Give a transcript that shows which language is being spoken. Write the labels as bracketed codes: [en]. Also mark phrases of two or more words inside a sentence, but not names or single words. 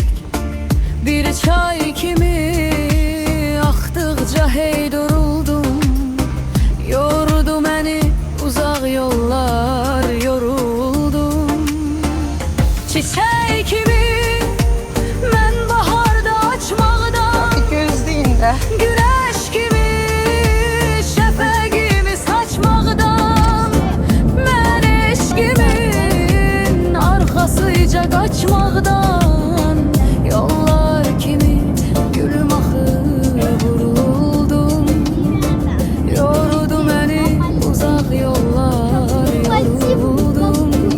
[az] Bir çay kimi aktıkça hey duruldum. [tr] Yordu beni uzak yollar, yoruldum. [az] Çiçek kimi ben baharda açmaqdan, Gözlüyündə. güneş gibi şəfəqimi saçmaqdan, mən eşqimin arxasıca qaçmaqdan, yollar kimi gülüm axı vuruldum. Yordu məni uzaq yollar, yoruldum.